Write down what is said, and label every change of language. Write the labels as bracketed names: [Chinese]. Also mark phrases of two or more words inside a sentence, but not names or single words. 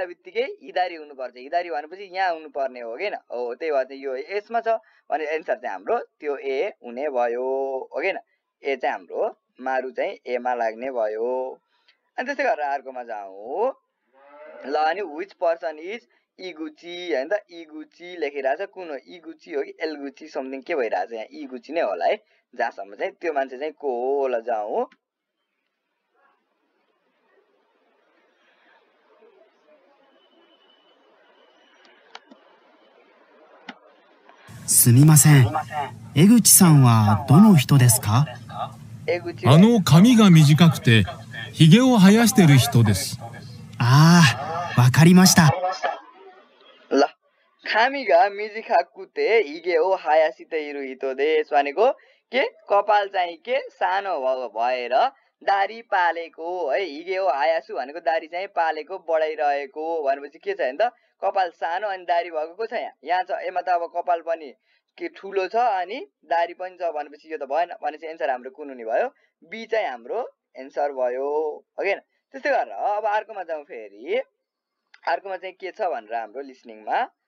[Nepali] बित्तिकै हिदारी हुनु पर्छ हिदारी भनेपछि यहाँ हुनु पर्ने हो हैन हो त्यही भएर चाहिँ यो यसमा छ भने एन्सर चाहिँ हाम्रो त्यो ए हुने भयो ओके न ए चाहिँ हाम्रो मारु चाहिँ ए मा लाग्ने भयो अनि त्यसै गरेर अर्कोमा जाऊ ल अनि [English] which person is Iguchi [Nepali] हैन त इगुची लेखिरहेछ कुन हो इगुची हो कि एलगुची समथिङ के भइरहेछ यहाँ इगुची नै होला है जहाँसम्म चाहिँ त्यो मान्छे चाहिँ को हो ल जाऊ [Japanese] すみません。江口さんはどの人ですか？髪が短くてひげを生やしてる人です。ああ、わかりました。 [Nepali] ल खामी [Japanese] が短くてひげを生やしている人です [Nepali] भनेको के कपाल चाहिँ के सानो भएर दारी पालेको है हिगे हो हायासु भनेको दारी चाहिँ पालेको बढाइरहेको भनेपछि के छ हैन त कपाल सानो अनि दारी भएको को छ यहाँ छ एमा त अब कपाल पनि के ठुलो छ अनि दारी पनि छ भनेपछि यो त भएन भनेपछि एन्सर हाम्रो कुन हुने भयो बी चाहिँ हाम्रो एन्सर भयो ओके त्यस्तै गरेर अब अर्कोमा जाउँ फेरि अर्कोमा चाहिँ के छ भनेर हाम्रो लिसनिङमा